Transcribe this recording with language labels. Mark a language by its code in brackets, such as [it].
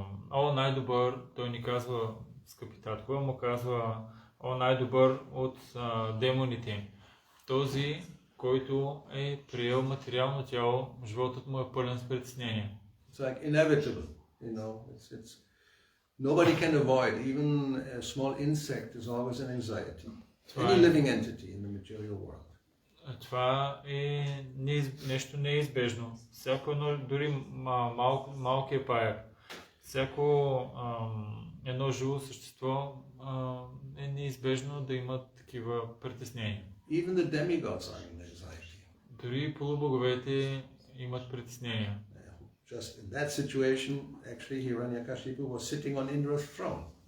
[bg] О, най-добър, той ни казва, скъпи татко, му казва, о, най-добър от демоните. Този, който е приел материално тяло, животът му е пълен с притеснения. [en] It's like inevitable, you know. It's nobody can avoid. Even a small insect is always an anxiety. Any living entity in the material world. [bg] Това е нещо неизбежно. Всяко едно, дори малкият паяк, всяко едно живо същество е неизбежно да има такива притеснения. [en] Even the demigods are in anxiety. [bg] Дори полубоговете имат притеснения. [en] Just in that situation, actually, Hiranyakashipu was sitting on Indra's throne.